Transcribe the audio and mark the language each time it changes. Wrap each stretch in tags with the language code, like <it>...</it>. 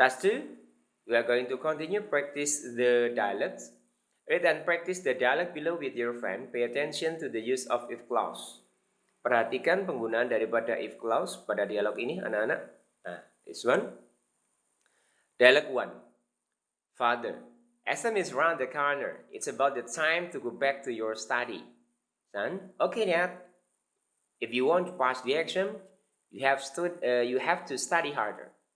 <en>Task 2, we are going to continue practice the dialects. Read and practice the dialect below with your friend. Pay attention to the use of if clause.</en> <id>Perhatikan penggunaan daripada if clause pada dialog ini, anak-anak.</id> <en>Nah, this one. Dialog 1. Father, SM is round the corner. It's about the time to go back to your study. Son, okay, Dad. If you want to pass the exam, you have to study harder.</en>